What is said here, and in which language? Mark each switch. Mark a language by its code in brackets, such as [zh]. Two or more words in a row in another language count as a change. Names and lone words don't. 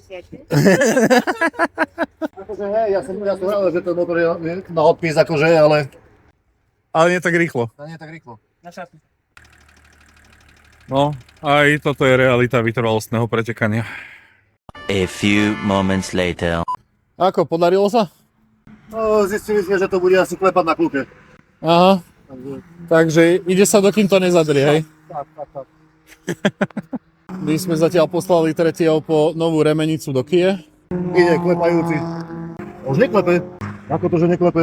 [sk] Akože hej, ja som hral, že ten motor je na odpis, akože, ale Ale nie tak rýchlo. nie tak rýchlo. Na šatni. No, aj toto je realita vytrvalostného pretekania. [en] A few moments later. [sk] Ako, podarilo sa? No, zistili sme, že to bude asi klepať na kľúke. Aha, takže ide sa, dokým to nezadrie, hej? Tak. My sme zatiaľ poslali tretieho po novú remenicu do Kie. Ide klepajúci. Už neklepe. Ako to, že neklepe?